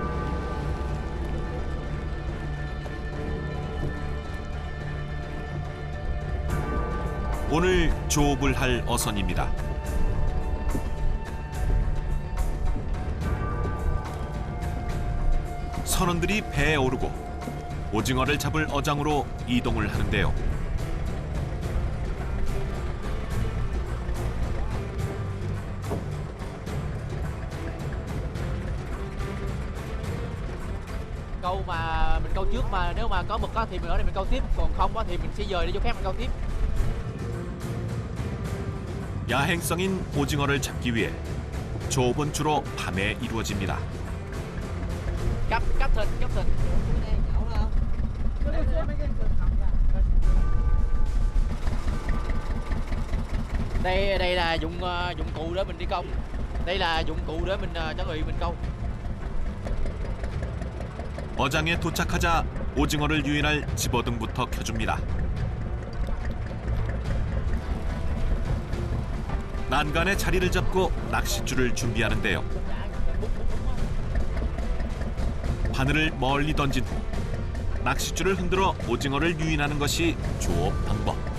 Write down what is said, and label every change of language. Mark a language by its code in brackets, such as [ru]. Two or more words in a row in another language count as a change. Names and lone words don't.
[ko] 오늘 조업을 할 어선입니다. 선원들이 배에 오르고 오징어를 잡을 어장으로 이동을 하는데요. [vi] Câu mà mình câu trước mà nếu mà có mực á thì mình ở đây mình câu tiếp, còn không á thì mình sẽ dời đi chỗ khác mình câu tiếp. [ko] 야행성인 오징어를 잡기 위해 조업은 주로 밤에 이루어집니다. [vi] Cắp thịt. Đây là dụng cụ để mình đi câu. Đây là dụng cụ để mình chuẩn bị mình câu. [ko] 어장에 도착하자 오징어를 유인할 집어등부터 켜줍니다. 난간에 자리를 잡고 낚싯줄을 준비하는데요. 바늘을 멀리 던진 후 낚싯줄을 흔들어 오징어를 유인하는 것이 조업 방법.